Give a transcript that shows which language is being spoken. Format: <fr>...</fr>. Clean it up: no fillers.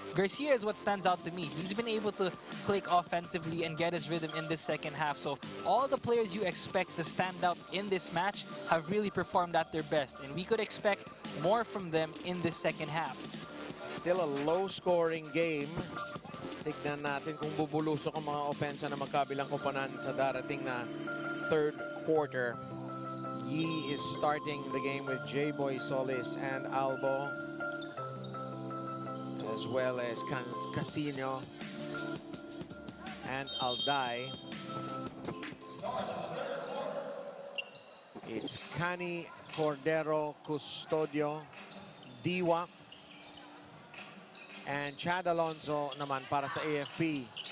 <en>Garcia is what stands out to me. He's been able to click offensively and get his rhythm in this second half. So all the players you expect to stand out in this match have really performed at their best. And we could expect more from them in this second half. Still a low-scoring game.</en> <tl>Tignan natin kung bubulusok ang mga opensa na magkabilang koponan sa darating na third quarter.</tl> <en>Yi is starting the game with J-Boy Solis and Albo, as well as Casino and Alday. It's Cani, Cordero, Custodio, Diwa, and Chad Alonso</en> <tl>naman para sa</tl> <en>AFP.</en>